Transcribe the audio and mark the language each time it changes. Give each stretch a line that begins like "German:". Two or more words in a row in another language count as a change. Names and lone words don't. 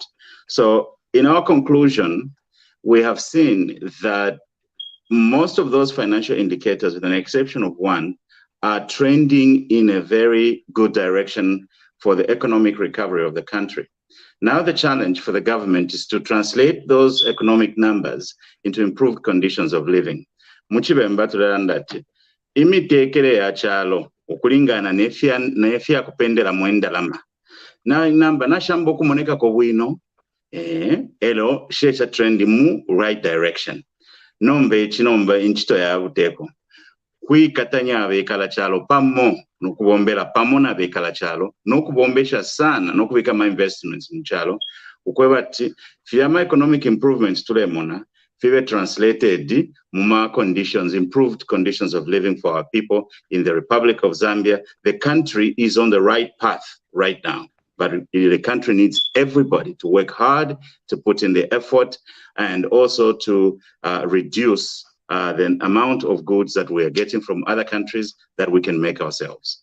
English: So in our conclusion, we have seen that most of those financial indicators, with an exception of one, are trending in a very good direction for the economic recovery of the country. Now the challenge for the government is to translate those economic numbers into improved conditions of living.
Bemba: Muchibemba tulanda ati imiteekere ya kyalo okulingana n'efya kupendera mu endalama namba nashamba okumonekako bwino elo shesha trend mu
English: right direction
Bemba: nombe ekinomba enchito ya buteeko kwikatanya abekala kyalo pamo nokubombera pamo n'abekala kyalo n'okubombesha sana n'okubika ama investments mu kyalo okweba ati fyama
English: economic improvements
Bemba: tulemona fibe translated muma
English: conditions, improved conditions of living for our people in the Republic of Zambia. The country is on the right path right now, but the country needs everybody to work hard, to put in the effort, and also to reduce the amount of goods that we are getting from other countries that we can make ourselves.